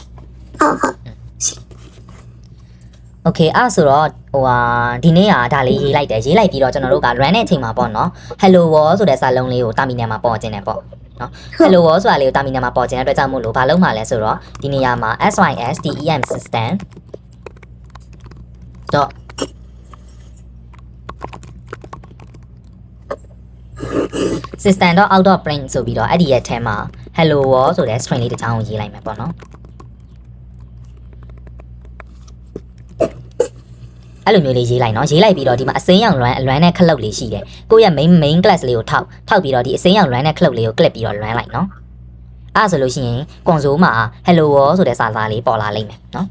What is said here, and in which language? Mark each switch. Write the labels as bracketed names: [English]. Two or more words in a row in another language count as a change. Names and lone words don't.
[Burmese] ဟုတ် okay အဲ့ဆိုတော့ဟိုဒီနေ့ကဒါလေးရေးလိုက်တယ်ရေးလိုက်ပြီးတော့ကျွန်တော်တို့က run တဲ့အချိန်မှာပေါ့နော် [English] hello world [Burmese] ဆိုတဲ့စာလုံးလေးကို terminal မှာပေါ်ကျင်တယ်ပေါ့နော် [English] hello world [Burmese] ဆိုတာလေးကို terminal မှာပေါ်ကျင်တဲ့အတွက်ကြောင့်မို့လို့ဘာလုပ်မှာလဲဆိုတော့ဒီနေရာမှာ [English] system dot system dot out dot print [Burmese] ဆိုပြီးတော့အဲ့ဒီရဲ့အထဲမှာ [English] hello world [Burmese] ဆိုတဲ့ string လေးတစ်ချောင်းကိုရေးလိုက်မယ်ပေါ့နော်အဲ့လိုမျိုးလေးရေးလိုက်နော်ရေးလိုက်ပြီးတော့ဒီမှာအစိမ်းရောင် run အလွမ်းနဲ့ခလုတ်လေးရှိတယ်ကိုယ့်ရဲ့ [English] main class [Burmese] လေးကိုထောက်ပြီးတော့ဒီအစိမ်းရောင် run နဲ့ခလုတ်လေးကို click ပြီးတော့ run လိုက်နော်အဲ့ဆိုလို့ရှိရင် console မှာ [English] hello world [Burmese] ဆိုတဲ့စာသားလေးပေါ်လာလိမ့်မယ်နော်